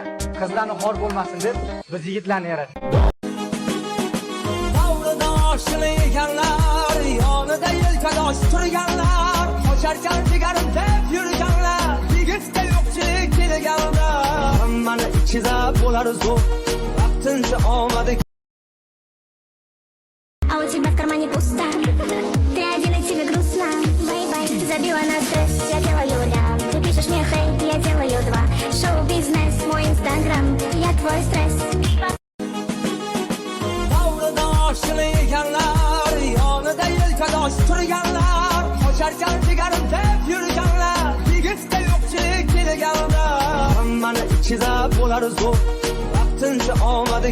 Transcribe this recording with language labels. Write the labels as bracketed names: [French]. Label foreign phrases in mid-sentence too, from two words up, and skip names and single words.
[Uzbek] Qizlarni xor bo'lmasin deb biz yigitlarni yaratdik. Davridoshini yeganlar, yonida yelkadosh turganlar, qocharkan jigarim deb yurganlar, yigitga yo'qchilik kelganlar. Hammani ichida bo'lar zo'r, vaqtincha omadi. [Russian] А у тебя в кармане пусто. Ты один и тебе грустно. Бай-бай, забила на стресс. Я делаю рям. Ты пишешь мне хей, я делаю два. Шоу-бизнес, мой инстаграм. Я твой стресс. [Uzbek] Davridoshini yeganlar, yonida yelkadosh turganlar, qocharkan jigarim deb yurganlar, yigitga yo'qchilik kelganlar. Hammani ichida bo'lar zo'r, vaqtincha omadi.